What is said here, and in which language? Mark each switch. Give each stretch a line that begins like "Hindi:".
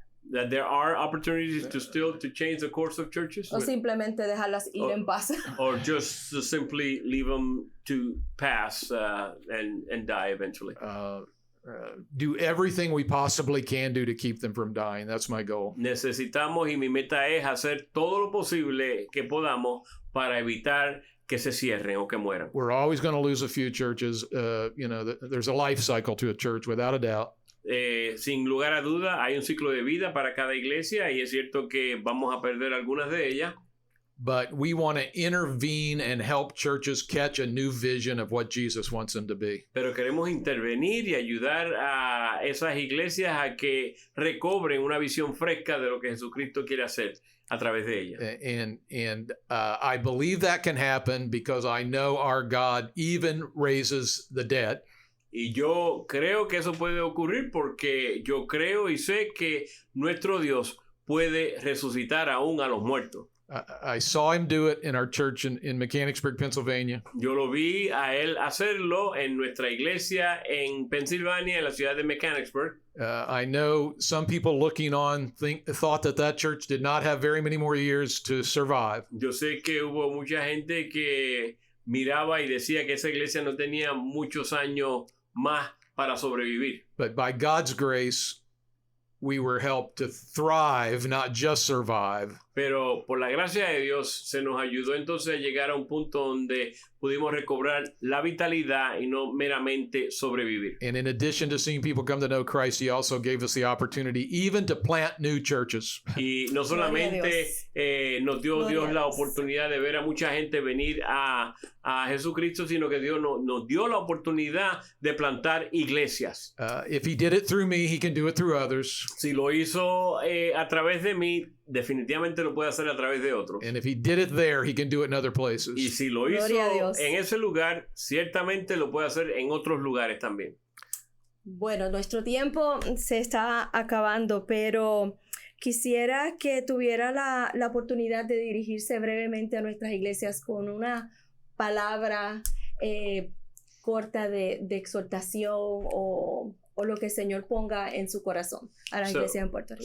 English: That there are opportunities to change the course of churches?
Spanish: O simplemente dejarlas ir en paz.
English: Or just to simply leave them to pass and die eventually? Do everything we possibly can do to keep them from dying. That's my goal.
Spanish: Necesitamos, y mi meta es hacer todo lo posible que podamos para evitar que se cierren o que mueran.
English: We're always going to lose a few churches. There's a life cycle to a church, without a doubt.
Spanish: Sin lugar a duda, hay un ciclo de vida para cada iglesia y es cierto que vamos a perder algunas de ellas.
English: But we want to intervene and help churches catch a new vision of what Jesus wants them to be.
Spanish: Pero queremos intervenir y ayudar a esas iglesias a que recobren una visión fresca de lo que Jesucristo quiere hacer a través de ellas.
English: And I believe that can happen because I know our God even raises the dead.
Spanish: Y yo creo que eso puede ocurrir porque yo creo y sé que nuestro Dios puede resucitar aún a los muertos.
English: I saw him do it in our church in Mechanicsburg, Pennsylvania.
Spanish: Yo lo vi a él hacerlo en nuestra iglesia en Pensilvania, en la ciudad de Mechanicsburg.
English: I know some people looking on thought that church did not have very many more years to survive.
Spanish: Yo sé que hubo mucha gente que miraba y decía que esa iglesia no tenía muchos años más para sobrevivir.
English: But by God's grace, we were helped to thrive, not just survive.
Spanish: Pero por la gracia de Dios se nos ayudó entonces a llegar a un punto donde pudimos recobrar la vitalidad y no meramente sobrevivir.
English: And in addition to seeing people come to know Christ, he also gave us the opportunity even to plant new churches.
Spanish: Y no solamente nos dio Dios la oportunidad de ver a mucha gente venir a Jesucristo, sino que Dios nos dio la oportunidad de plantar iglesias.
English: If he did it through me, he can do it through others.
Spanish: Si lo hizo a través de mí, definitivamente lo puede hacer a través de otros.
English: And if he did it there, he can do it in other places.
Spanish: Y si lo hizo en ese lugar, ciertamente lo puede hacer en otros lugares también. Bueno, nuestro tiempo se está acabando, pero quisiera que tuviera la oportunidad de dirigirse brevemente a nuestras iglesias con una palabra corta de exhortación o lo que el Señor ponga en su corazón a la iglesia en Puerto Rico.